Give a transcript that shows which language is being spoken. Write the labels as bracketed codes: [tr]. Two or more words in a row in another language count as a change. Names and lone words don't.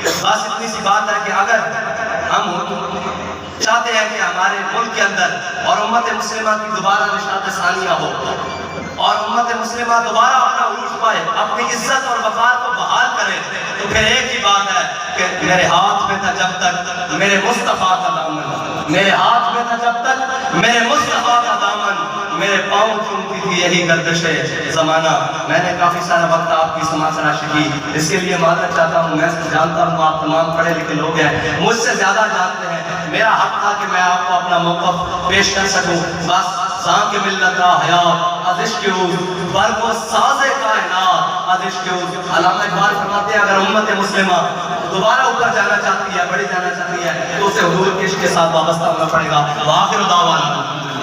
[ur] بس اتنی سی بات ہے کہ اگر ہم چاہتے ہیں کہ ہمارے ملک کے اندر اور امت مسلمہ کی دوبارہ نشاط ثانیہ ہو اور امت مسلمہ دوبارہ اپنا عروج پائے، اپنی عزت اور وقار کو بحال کرے، تو پھر ایک ہی بات ہے کہ میرے ہاتھ میں تھا جب تک میرے مصطفیٰ کا دامن، میرے ہاتھ میں تھا جب تک میرے مصطفیٰ کا دامن، میرے پاؤں چومتی تھی یہی گردش زمانہ. میں نے کافی سارا وقت آپ کی سماعت تلاشی کی، اس کے لیے معذرت چاہتا ہوں. میں جانتا ہوں آپ تمام پڑھے لکھے لوگ ہیں، مجھ سے زیادہ جانتے ہیں. میرا حق تھا کہ میں آپ کو اپنا موقف پیش کر سکوں. [fa] بس سان کے ملت را حیات از عشق او برق و ساز کائنات از عشق او. [ur] علامہ اقبال فرماتے ہیں اگر امت مسلمہ دوبارہ اوپر جانا چاہتی ہے، بڑی جانا چاہتی ہے، تو اسے حضور کے عشق کے ساتھ وابستہ ہونا پڑے گا. [ar] وآخر دعوانا